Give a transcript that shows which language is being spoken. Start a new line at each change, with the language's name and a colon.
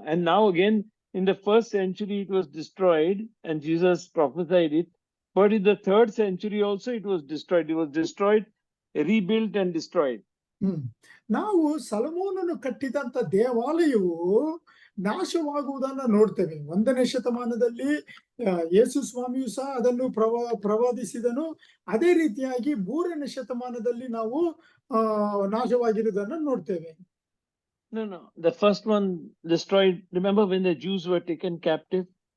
English: And now again, in the 1st century, it was destroyed and Jesus prophesied it. But in the 3rd century also, it was destroyed. It was destroyed, rebuilt and destroyed.
Kannada: ನಾವು ಸೊಲೊಮೋನನು ಕಟ್ಟಿದಂತ ದೇವಾಲಯವು ನಾಶವಾಗುವುದನ್ನ ನೋಡ್ತೇವೆ. 1ನೇ ಶತಮಾನದಲ್ಲಿ ಯೇಸು ಸ್ವಾಮಿಯು ಸಹ ಅದನ್ನು ಪ್ರವಾದಿಸಿದನು. ಅದೇ ರೀತಿಯಾಗಿ 3ನೇ ಶತಮಾನದಲ್ಲಿ ನಾವು ನಾಶವಾಗಿರುವುದನ್ನು ನೋಡ್ತೇವೆ.
English: No. The first one destroyed. Remember when the Jews were taken captive?